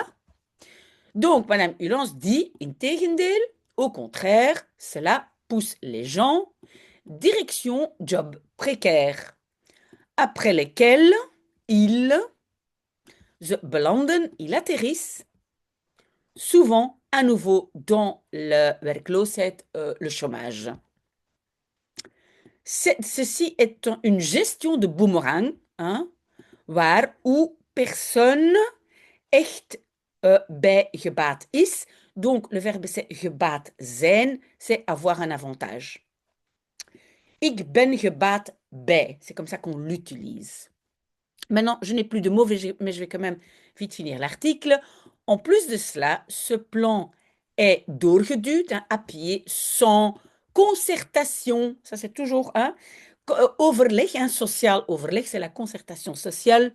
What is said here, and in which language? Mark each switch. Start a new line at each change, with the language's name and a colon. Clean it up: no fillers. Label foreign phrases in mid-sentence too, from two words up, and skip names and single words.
French: Donc, Madame Hulance dit, integendeel, au contraire, cela pousse les gens direction job précaire, après lesquels ils belanden, ils atterrissent souvent à nouveau dans le werkloosheid, le chômage. Ceci est une gestion de boomerang, hein, waar où personne
Dutch: echt bij gebaat is.
French: Donc, le verbe c'est
Dutch: gebaat zijn,
French: c'est avoir un avantage.
Dutch: Ik ben gebaat bij,
French: c'est comme ça qu'on l'utilise. Maintenant, je n'ai plus de mots, mais je vais quand même vite finir l'article. En plus de cela, ce plan est doorgeduwd, hein, appuyé sans concertation. Ça, c'est toujours un overleg, un
Dutch: social overleg,
French: c'est la concertation sociale.